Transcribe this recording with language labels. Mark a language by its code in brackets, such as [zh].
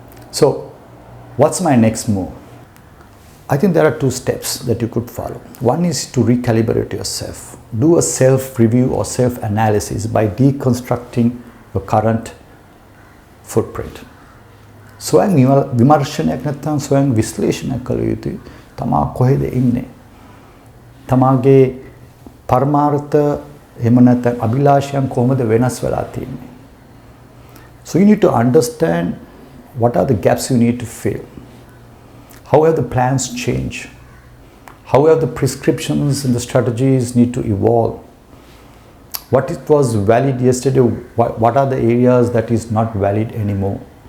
[en] So, what's my next move? I think there are two steps that you could follow. One is to recalibrate yourself. Do a self-review or self-analysis by deconstructing your current footprint. [si] ස්වයං විමර්ශනයක් නැත්නම් ස්වයං විශ්ලේෂණයක් කළ යුතුයි. තමා කොහෙද ඉන්නේ? තමාගේ පරමාර්ථ එහෙම නැත්නම් අභිලාෂයන් කොහොමද වෙනස් වෙලා තියෙන්නේ? [en] So you need to understand what are the gaps you need to fill. How have the plans changed? How have the prescriptions and the strategies need to evolve? What it was valid yesterday, what are the areas that is not valid anymore?